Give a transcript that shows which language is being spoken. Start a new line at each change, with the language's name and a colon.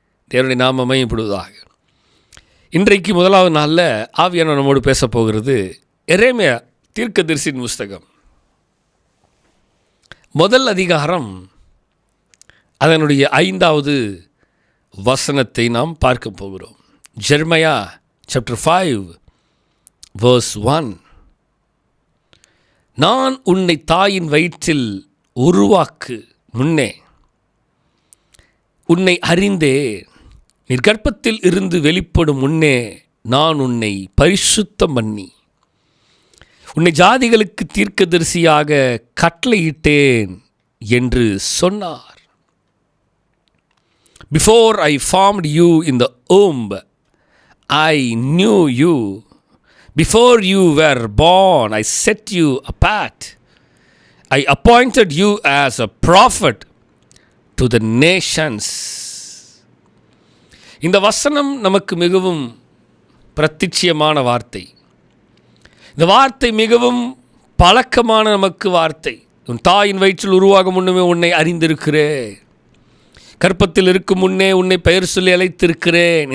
Tamil: தேவனுடைய நாமம் மகிமைப்படுவதாக. இன்றைக்கு முதலாவது நாளில் ஆவியானவர் நம்மோடு பேச போகிறது எரேமியா தீர்க்கதரிசியின் புஸ்தகம், முதல் அதிகாரம், அதனுடைய 5வது வசனத்தை நாம் பார்க்க போகிறோம்.
English: Jeremiah chapter 5 verse 1.
Tamil: நான் உன்னை தாயின் வயிற்றில் உருவாக்கு முன்னே உன்னை அறிந்தேன், நீ கர்ப்பத்தில் இருந்து வெளிப்படும் முன்னே நான் உன்னை பரிசுத்தம் பண்ணி உன்னை ஜாதிகளுக்கு தீர்க்கதரிசியாக கட்டளையிட்டேன் என்று சொன்னார்.
English: Before I formed you in the womb, I knew you. Before you were born, I set you apart. I appointed you as a prophet to the nations.
Tamil: இந்த வசனம் நமக்கு மிகவும் பிரத்யட்சியமான வார்த்தை. இந்த வார்த்தை மிகவும் பழக்கமான நமக்கு வார்த்தை. உன் தாயின் வயிற்றில் உருவாகும் முன்னமே உன்னை அறிந்திருக்கிறேன், கற்பத்தில் இருக்கும் முன்னே உன்னை பெயர் சொல்லி அழைத்திருக்கிறேன்.